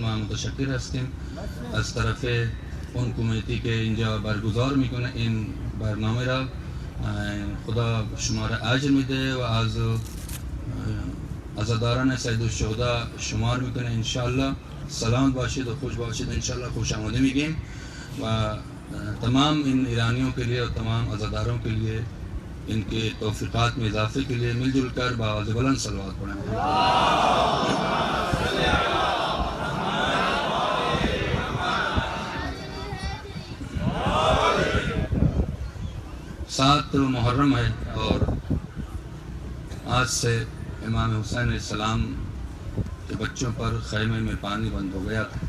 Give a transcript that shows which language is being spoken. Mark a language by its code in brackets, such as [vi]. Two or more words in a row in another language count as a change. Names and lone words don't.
[fa] ما متشکر هستیم از طرف اون کمیتی که اینجا برگزار میکنه این برنامه را. خدا شما را اجر میده و از عزاداران سید الشهدا شمار میکنه انشاءالله. سلامت باشید و خوش باشید انشاءالله. خوش آمده میگیم [ur] و تمام ان ایرانیوں کے لیے اور تمام عزاداروں کے لیے ان کے توفیقات میں اضافے کے لیے مل جل کر بآواز بلند صلوات پڑھیں. سات محرم ہے اور آج سے امام حسین علیہ السلام کے بچوں پر خیمے میں پانی بند ہو گیا تھا.